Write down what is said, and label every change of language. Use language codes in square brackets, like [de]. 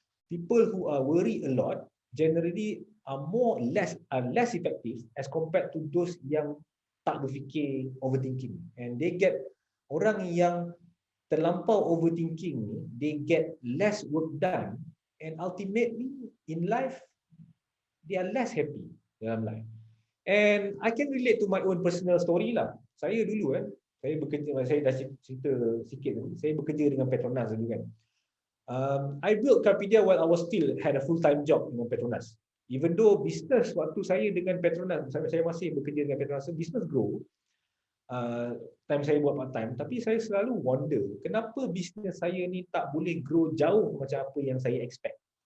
[en] People who are worry a lot generally are less effective as compared to those [ms] yang tak berfikir, [en] overthinking. And they get, [ms] orang yang terlampau overthinking ni, [en] they get less work done, and ultimately in life they are less happy dalam life. And I can relate to my own personal story lah. [ms] Saya dulu saya bekerja, saya dah cerita sikit tadi, saya bekerja dengan Petronas dulu kan. [en] I built Carpedia while I was still had a full-time job [ms] dengan Petronas. [en] Even though business [ms] waktu saya dengan Petronas, saya masih bekerja dengan Petronas, [en] business grow, [ms] time saya buat part time, tapi saya selalu wonder kenapa business saya ni tak boleh grow jauh macam apa yang saya expect.